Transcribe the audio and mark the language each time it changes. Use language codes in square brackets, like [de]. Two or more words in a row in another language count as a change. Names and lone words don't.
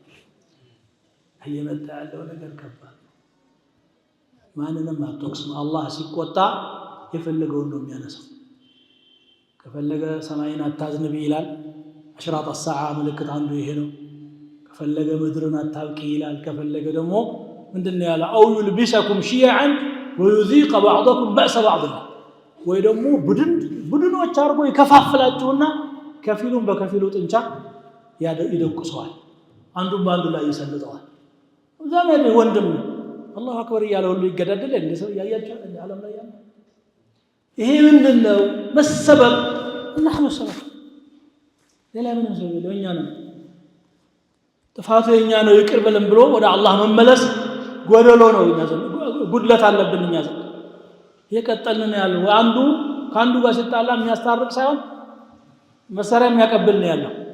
[am] እየመጣ ያለው ነገር ከባድ ነው። ማንንም አትወቅስም። አላህ ሲቆጣ የፈለገውን ነው የሚያነሳው። ከፈለገ ሰማይን አታዝንብ ይላል። [ar] أشراط الساعة [am] ምልክት አንዱ ይሄ ነው። ከፈለገ ምድርን አታብቂ ይላል። ከፈለገ ደግሞ ምንድነው ያለ [ar] أو يلبسكم شيعا ويذيق بعضكم بأس بعض [am] ወይ ደግሞ ቡድኖች አርጎ ይከፋፍላችሁና ከፊሉን በከፊሉ ጥንቻ ይደቁሰዋል አንዱን ባንዱ ላይ ይሰልጠዋል ዘመድ ወንድም [ar] الله أكبر [am] እያለ ሁሉ ይገዳደል እንደ ሰው ያያችሁ ዓለም ላይ ያለ ይሄ ምንድነው መሰበብ [ar] نحن السبب [am] ሌላ ምንም ሰው የለም እኛ ነን ጥፋቱ የኛ ነው ይቅር በለን ብሎ ወደ አላህ መመለስ ጎደሎ ነው እኛ ዘንድ ጉድለት አለብን እኛ ዘንድ የቀጠልን ያለው አንዱ ካንዱ ጋር ሲጣላ የሚያስታርቅ ሳይሆን መሳሪያ የሚያቀብል ነው ያለው